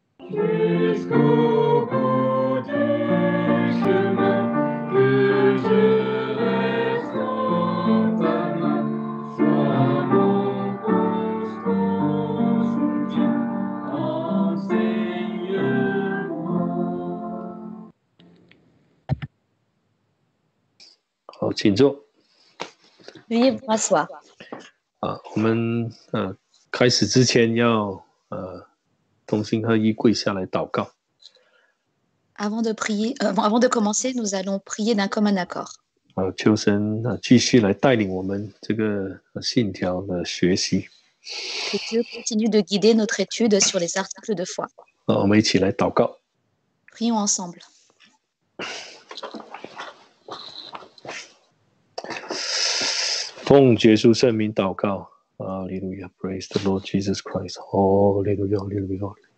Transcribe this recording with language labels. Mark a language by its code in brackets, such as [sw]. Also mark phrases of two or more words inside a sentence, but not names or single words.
[fr] jusqu'au bout du chemin, que je reste dans ta main, sois mon constant soutien, enseigne-moi. [zh] 好，请坐。 [fr] Veuillez vous rasseoir. [zh] 我们开始之前要同心合一跪下来祷告。 [fr] Avant de prier, avant de commencer, nous allons prier d'un commun accord. [zh] 求神继续来带领我们这个信条的学习。 [fr] Que Dieu continue de guider notre étude sur les articles de foi. [zh] 我们一起来祷告。 [fr] Prions ensemble. [zh] 奉耶稣圣名祷告。 [en] Hallelujah, praise the Lord Jesus Christ. Hallelujah, hallelujah.